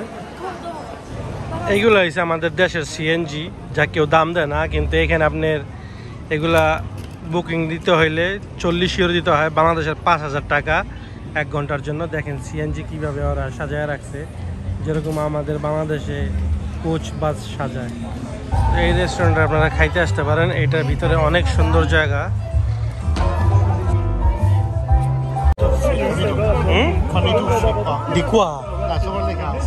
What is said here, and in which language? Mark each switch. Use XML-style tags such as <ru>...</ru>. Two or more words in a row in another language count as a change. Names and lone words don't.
<bn>এইগুলো হচ্ছে আমাদের দেশের সিএনজি, যা কেউ দাম দেয় না, কিন্তু এখানে আপনার এগুলা বুকিং দিতে হইলে 40 ইউরো দিতে হয়, বাংলাদেশের 5000 টাকা 1 ঘন্টার জন্য। দেখেন সিএনজি কিভাবে ওরা সাজায় রাখছে, যেরকম আমাদের বাংলাদেশে</bn> <en>coach bus</en> <bn>সাজায়। এই রেস্টুরেন্টে আপনারা খাইতে আসতে পারেন। এটার ভিতরে অনেক সুন্দর জায়গা।</bn> <it>Fanno i tuffi qua. Di qua? Là, sopra le case.</it>